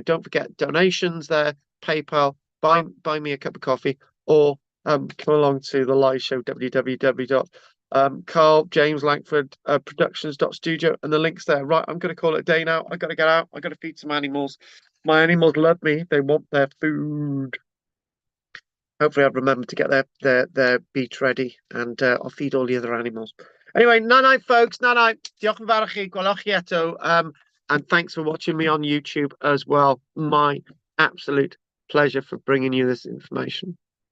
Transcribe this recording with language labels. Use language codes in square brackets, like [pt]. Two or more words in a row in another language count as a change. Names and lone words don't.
[en] Don't forget donations there, PayPal, buy me a cup of coffee, or come along to the live show, karl-james langford productions.studio, and the link's there. Right, I'm going to call it a day now. I got to get out. I got to feed some animals. My animals love me. They want their food. Hopefully I've remembered to get their beach ready, and I'll feed all the other animals. Anyway, night, folks. Night. [cy] Diolch yn fawr i chi. Gwelwch chi eto. [en] And thanks for watching me on YouTube as well. My absolute pleasure for bringing you this information.